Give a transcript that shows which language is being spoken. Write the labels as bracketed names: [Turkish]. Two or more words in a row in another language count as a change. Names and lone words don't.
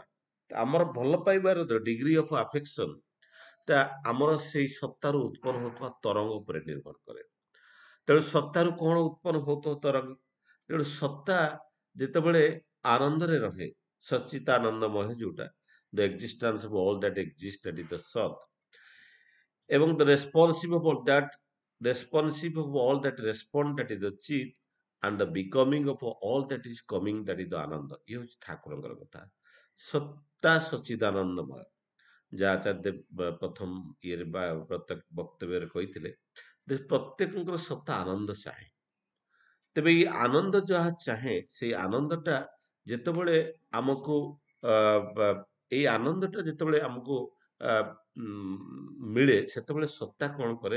[Odia] ତ ଆମର ଭଲ ପାଇବାର [English] degree of affection [Odia] ଟା ଆମର ସେଇ ସତ୍ତାରୁ ଉତ୍ପନ୍ନ ହଉଥିବା ତରଙ୍ଗ ଉପରେ ନିର୍ଭର କରେ। ତେଣୁ ସତ୍ତାରୁ କଣ ଉତ୍ପନ୍ନ ହଉଥିବ ତରଙ୍ଗ? ତେଣୁ ସତ୍ତା ଯେତେବେଳେ ଆନନ୍ଦରେ ରହେ, ସଚ୍ଚିତାନନ୍ଦମୟ ଯୋଉଟା, [English] the existence of all that exist, that is the ସତ୍, ଏବଂ the responsive of all that responsive of all that respond, that is the chit, and the becoming of all that is coming, that is the ananda। [Odia] ଇଏ ହଉଛି ଠାକୁରଙ୍କର କଥା। ସତ୍ତା ସଚ୍ଚିଦାନନ୍ଦମୟ, ଯାହା ଆଚାର୍ଯ୍ୟ ପ୍ରଥମ ଇଏରେ ବା ପ୍ରତ୍ୟେକ ବକ୍ତବ୍ୟରେ କହିଥିଲେ ଯେ ପ୍ରତ୍ୟେକଙ୍କର ସତ୍ତା ଆନନ୍ଦ ଚାହେଁ। ତେବେ ଏଇ ଆନନ୍ଦ ଯାହା ଚାହେଁ, ସେଇ ଆନନ୍ଦଟା ଯେତେବେଳେ ଆମକୁ ଅ, ବା- ଏଇ ଆନନ୍ଦଟା ଯେତେବେଳେ ଆମକୁ ଆ, ମିଳେ, ସେତେବେଳେ ସତ୍ତା କଣ କରେ?